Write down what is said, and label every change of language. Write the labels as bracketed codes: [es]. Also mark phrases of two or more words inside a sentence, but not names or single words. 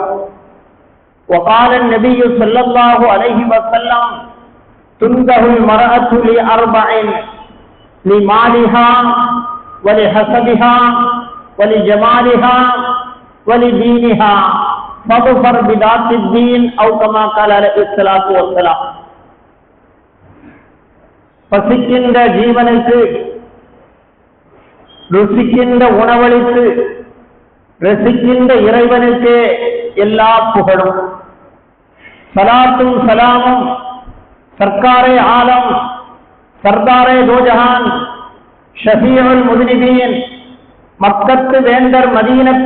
[ar] وقال النبي صلى الله عليه وسلم تنكح المرأة لأربع: لمالها ولحسبها ولجمالها ولدينها فاظفر بذات الدين أو كما قال عليه الصلاة والسلام. [ta] பசிக்கின்ற ஜீவனுக்கு ருசிக்கின்ற உணவளித்து ரசிக்கின்ற இறைவனுக்கு எல்லா புகழும். சலாத்தும் சலாமும் [ur] سرکارِ عالم سردارِ دو جہاں [ar] شفيع المذنبين [ta] மக்கத்து வேந்தர் மதீனத்து